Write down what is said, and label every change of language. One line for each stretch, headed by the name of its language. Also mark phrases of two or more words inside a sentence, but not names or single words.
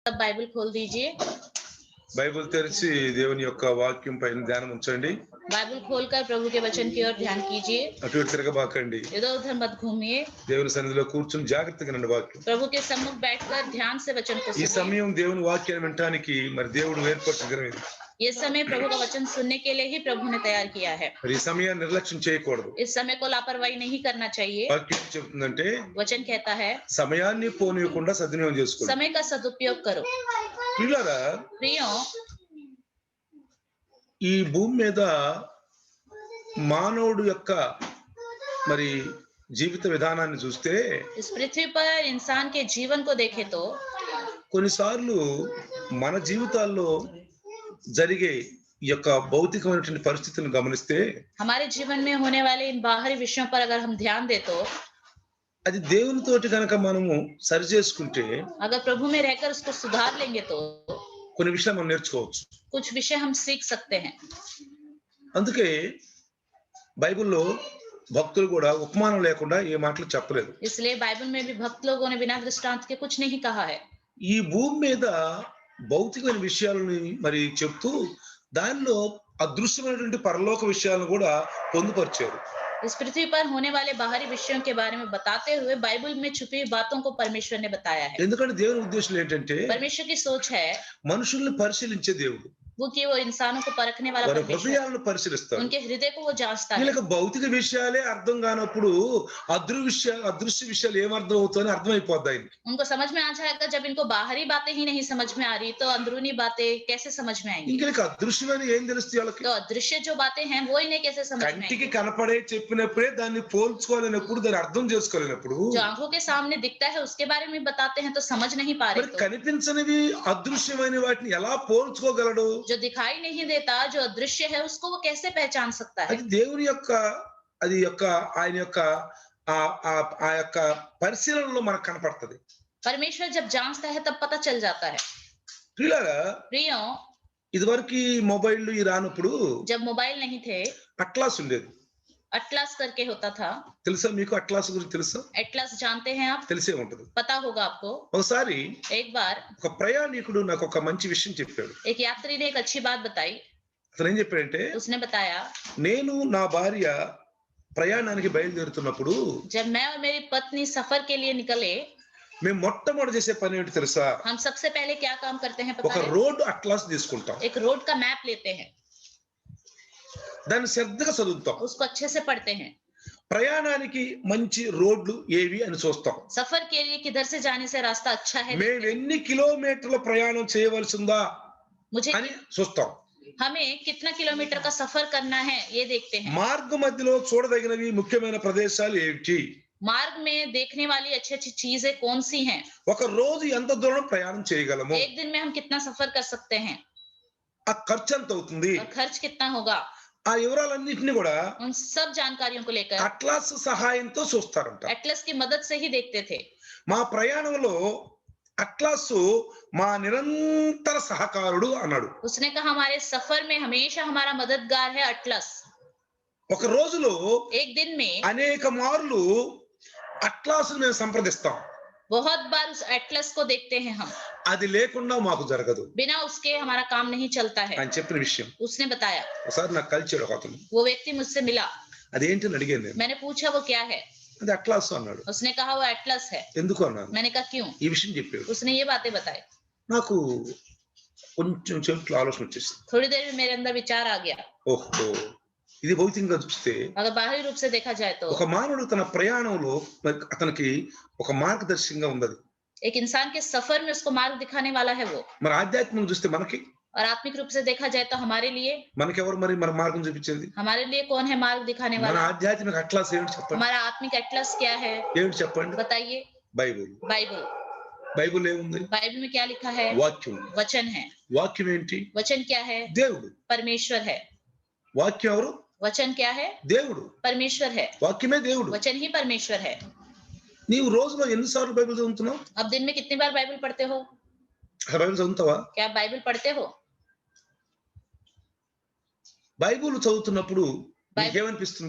Hindi: सब बाइबल खोल दीजिए।
Telugu: బైబిల్ తెరిచి దేవుని యొక్క వాక్యం పైన ధ్యానం ఉంచండి.
Hindi: बाइबल खोलकर प्रभु के वचन की ओर ध्यान कीजिए।
Telugu: అటు ఇటు తిరగబాకండి.
Hindi: इधर उधर मत घूमिए।
Telugu: దేవుని సన్నిధిలో కూర్చుని జాగ్రత్తగా వినండి వాక్యం.
Hindi: प्रभु के सम्मुख बैठकर ध्यान से वचन को
Telugu: ఈ
Hindi: सुनिए।
Telugu: సమయం దేవుని వాక్యాన్ని వినడానికి మరి దేవుడు ఏర్పరిచిన దినం ఇది.
Hindi: ये समय प्रभु का वचन सुनने के लिए ही प्रभु ने तैयार किया है।
Telugu: మరి ఈ సమయాన్ని నిర్లక్ష్యం చేయకూడదు.
Hindi: इस समय को लापरवाही नहीं करना चाहिए।
Telugu: వాక్యం చెప్తుందంటే
Hindi: वचन कहता है
Telugu: సమయాన్ని పోనీయకుండా సద్వినియోగం చేసుకోండి.
Hindi: समय का सदुपयोग करो।
Telugu: పిల్లరా
Hindi: प्रियों,
Telugu: ఈ భూమి మీద మానవుడు యొక్క మరి జీవిత విధానాన్ని చూస్తే
Hindi: इस पृथ्वी पर इंसान के जीवन को देखें तो
Telugu: కొన్నిసార్లు మన జీవితాల్లో జరిగే ఈ యొక్క భౌతికమైనటువంటి పరిస్థితులను గమనిస్తే
Hindi: हमारे जीवन में होने वाले इन बाहरी विषयों पर अगर हम ध्यान दें तो
Telugu: అది దేవునితోటి కనుక మనము సరి చేసుకుంటే
Hindi: अगर प्रभु में रहकर उसको सुधार लेंगे तो
Telugu: కొన్ని విషయాలు మనం నేర్చుకోవచ్చు.
Hindi: कुछ विषय हम सीख सकते हैं।
Telugu: అందుకే బైబిల్లో భక్తులు కూడా ఉపమానం లేకుండా ఏ మాటలు చెప్పలేదు.
Hindi: इसलिए बाइबल में भी भक्त लोगों ने बिना दृष्टांत के कुछ नहीं कहा है।
Telugu: ఈ భూమి మీద భౌతికమైన విషయాలని మరి చెప్తూ దానిలో అదృశ్యమైనటువంటి పరలోక విషయాలను కూడా పొందుపరిచారు.
Hindi: इस पृथ्वी पर होने वाले बाहरी विषयों के बारे में बताते हुए बाइबल में छुपी हुई बातों को परमेश्वर ने बताया है।
Telugu: ఎందుకంటే దేవుని ఉద్దేశం ఏంటంటే
Hindi: परमेश्वर की सोच है
Telugu: మనుషుల్ని పరిశీలించే దేవుడు.
Hindi: वो कि वो इंसानों को परखने वाला
Telugu: వారి
Hindi: परमेश्वर,
Telugu: హృదయాలను పరిశీలిస్తాడు.
Hindi: उनके हृदय को वो जांचता है।
Telugu: వీళ్ళకి భౌతిక విషయాలే అర్థం కానప్పుడు అదృశ్య విషయాలు ఏమర్థం అవుతాయని అర్థమైపోద్ది ఆయనకి.
Hindi: उनको समझ में आ जाएगा जब इनको बाहरी बातें ही नहीं समझ में आ रही तो अंदरूनी बातें कैसे समझ में आएंगी।
Telugu: ఇంక అదృశ్యమని ఏం తెలుస్తుంది వాళ్ళకి?
Hindi: तो अदृश्य जो बातें हैं वो इन्हें कैसे समझ में
Telugu: కంటికి
Hindi: आएंगी।
Telugu: కనపడే చెప్పినప్పుడే దాన్ని పోల్చుకోలేనప్పుడు దాన్ని అర్థం చేసుకోలేనప్పుడు
Hindi: जो आंखों के सामने दिखता है उसके बारे में बताते हैं तो समझ नहीं पा
Telugu: మరి
Hindi: रहे तो
Telugu: కనిపించనివి అదృశ్యమైన వాటిని ఎలా పోల్చుకోగలడు?
Hindi: जो दिखाई नहीं देता, जो अदृश्य है उसको वो कैसे पहचान सकता है।
Telugu: అది దేవుని యొక్క ఆయన యొక్క ఆ యొక్క పరిశీలనలో మనకు కనపడుతుంది.
Hindi: परमेश्वर जब जांचता है तब पता चल जाता है।
Telugu: పిల్లరా
Hindi: प्रियों,
Telugu: ఇదివరకు ఈ మొబైల్ ఈ రానప్పుడు
Hindi: जब मोबाइल नहीं थे
Telugu: అట్లాస్ ఉండేది.
Hindi: अटलास करके होता था।
Telugu: తెలుసా మీకు అట్లాస్ గురించి తెలుసా?
Hindi: एटलास जानते हैं आप?
Telugu: తెలిసే ఉంటది.
Hindi: पता होगा आपको।
Telugu: ఒకసారి
Hindi: एक बार
Telugu: ఒక ప్రయాణికుడు నాకు ఒక మంచి విషయం చెప్పాడు.
Hindi: एक यात्री ने एक अच्छी बात बताई।
Telugu: అతను ఏం చెప్పాడంటే
Hindi: उसने बताया
Telugu: నేను నా భార్య ప్రయాణానికి బయలుదేరుతున్నప్పుడు
Hindi: जब मैं और मेरी पत्नी सफर के लिए निकले
Telugu: మేము మొట్టమొదటి చేసే పని ఏంటి తెలుసా?
Hindi: हम सबसे पहले क्या काम करते हैं
Telugu: ఒక
Hindi: पता है?
English: road atlas
Telugu: తీసుకుంటాం.
Hindi: एक रोड का मैप लेते हैं,
Telugu: దాన్ని శ్రద్ధగా చదువుతాం.
Hindi: उसको अच्छे से पढ़ते हैं।
Telugu: ప్రయాణానికి మంచి రోడ్లు ఏవి అని చూస్తాం.
Hindi: सफर के लिए किधर से जाने से रास्ता अच्छा है
Telugu: మేము ఎన్ని కిలోమీటర్ల ప్రయాణం చేయవలసిందా
Hindi: मुझे
Telugu: అని చూస్తాం.
Hindi: हमें कितना किलोमीटर का सफर करना है ये देखते हैं।
Telugu: మార్గ మధ్యలో చూడదగినవి ముఖ్యమైన ప్రదేశాలు ఏమిటి?
Hindi: मार्ग में देखने वाली अच्छी अच्छी चीजें कौन सी हैं?
Telugu: ఒక రోజు ఎంత దూరం ప్రయాణం చేయగలము?
Hindi: एक दिन में हम कितना सफर कर सकते हैं
Telugu: ఆ ఖర్చు ఎంత అవుతుంది?
Hindi: और खर्च कितना होगा?
Telugu: ఆ వివరాలన్నింటినీ కూడా
Hindi: उन सब जानकारियों को लेकर
Telugu: అట్లాస్ సహాయంతో చూస్తారంట.
Hindi: एटलस की मदद से ही देखते थे।
Telugu: మా ప్రయాణంలో అట్లాస్ మా నిరంతర సహకారుడు అన్నాడు.
Hindi: उसने कहा हमारे सफर में हमेशा हमारा मददगार है अटलस।
Telugu: ఒక రోజులో
Hindi: एक दिन में
Telugu: అనేక మార్లు అట్లాస్ మేము సంప్రదిస్తాం.
Hindi: बहुत बार उस एटलस को देखते हैं हम,
Telugu: అది లేకుండా మాకు జరగదు
Hindi: बिना उसके हमारा काम नहीं चलता है।
Telugu: అని చెప్పిన విషయం
Hindi: उसने बताया।
Telugu: ఒకసారి నాకు కలిచాడు ఒక అతను.
Hindi: वो व्यक्ति मुझसे मिला,
Telugu: అదేంటి అని అడిగాను నేను.
Hindi: मैंने पूछा वो क्या है?
Telugu: అది అట్లాస్ అన్నాడు.
Hindi: उसने कहा वो एटलस है।
Telugu: ఎందుకు అన్నాను.
Hindi: मैंने कहा क्यों?
Telugu: ఈ విషయం చెప్పాడు.
Hindi: उसने ये बातें बताई।
Telugu: నాకు కొంచెం చెట్లు ఆలోచన వచ్చేసింది.
Hindi: थोड़ी देर में मेरे अंदर विचार आ गया।
Telugu: ఓహో, ఇది భౌతికంగా చూస్తే
Hindi: अगर बाहरी रूप से देखा जाए तो
Telugu: ఒక మానవుడు తన ప్రయాణంలో అతనికి ఒక మార్గదర్శకంగా ఉన్నది.
Hindi: एक इंसान के सफर में उसको मार्ग दिखाने वाला है वो।
Telugu: మరి ఆధ్యాత్మికంగా చూస్తే మనకి
Hindi: और आत्मिक रूप से देखा जाए तो हमारे लिए
Telugu: మనకెవరు మరి మన మార్గం చూపించేది?
Hindi: हमारे लिए कौन है मार्ग दिखाने
Telugu: మన
Hindi: वाला?
Telugu: ఆధ్యాత్మిక అట్లాస్ ఏంటి చెప్పండి?
Hindi: हमारा आत्मिक एटलस क्या है
Telugu: ఏంటి చెప్పండి?
Hindi: बताइए।
Telugu: బైబిల్.
Hindi: बाइबल।
Telugu: బైబిల్ ఏముంది?
Hindi: बाइबल में क्या लिखा है?
Telugu: వాక్యం.
Hindi: वचन है।
Telugu: వాక్యం ఏంటి?
Hindi: वचन क्या है?
Telugu: దేవుడు.
Hindi: परमेश्वर है।
Telugu: వాక్యం ఎవరు?
Hindi: वचन क्या है?
Telugu: దేవుడు.
Hindi: परमेश्वर है।
Telugu: వాక్యమే దేవుడు.
Hindi: वचन ही परमेश्वर है।
Telugu: నీవు రోజులో ఎన్నిసార్లు బైబిల్ చదువుతున్నావు?
Hindi: अब दिन में कितनी बार बाइबल पढ़ते हो?
Telugu: బైబిల్ చదువుతావా?
Hindi: क्या आप बाइबल पढ़ते हो?
Telugu: బైబిల్ చదువుతున్నప్పుడు నీకేమనిపిస్తుంది?